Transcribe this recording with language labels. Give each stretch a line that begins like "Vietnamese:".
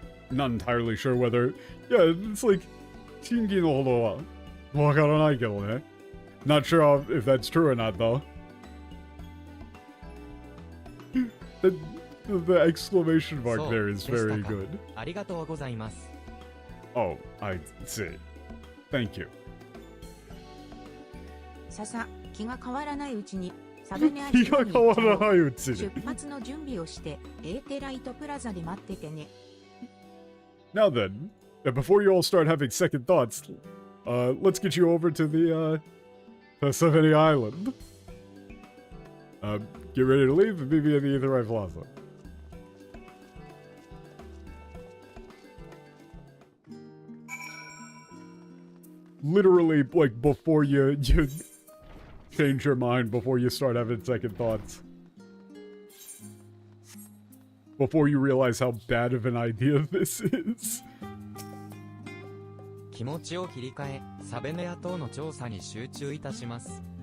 English: Not entirely sure whether, yeah, it's like,
Japanese: 真偽のほどはわからないけどね.
English: Not sure if that's true or not, though. The exclamation mark there is very good.
Japanese: ありがとうございます。
English: Oh, I see. Thank you.
Japanese: ささ、気が変わらないうちに、サベネアジオに変わらないうちに。出発の準備をして、エーテライトプラザで待っててね。
English: Now then, before you all start having second thoughts, let's get you over to the Savannah Island. Get ready to leave and meet me at the Etherite Plaza. Literally, like, before you change your mind, before you start having second thoughts. Before you realize how bad of an idea this is.
Japanese: 気持ちを切り替え、サベネア島の調査に集中いたします。